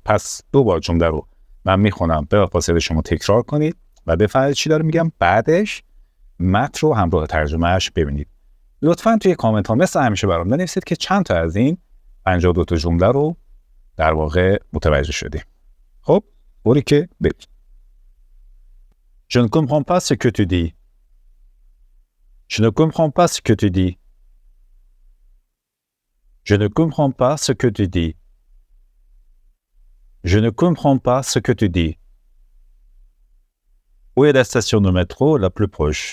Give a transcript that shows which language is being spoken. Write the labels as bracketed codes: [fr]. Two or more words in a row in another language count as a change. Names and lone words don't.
[fa] پس دو بار جمله رو من میخونم، بلافاصله شما تکرار کنید و بفهمید چی دارم میگم. بعدش متن رو همراه ترجمهش ببینید. لطفاً توی کامنت ها مثل همیشه برام بنویسید که چند تا از این 52 تا جمله رو در واقع متوجه شدیم. خب بوری که بریم. [fr] Je ne comprends pas ce que tu dis. Je ne comprends pas ce que tu dis. Je ne comprends pas ce que tu dis. Je ne comprends pas ce que tu dis. Où est la station de métro la plus proche?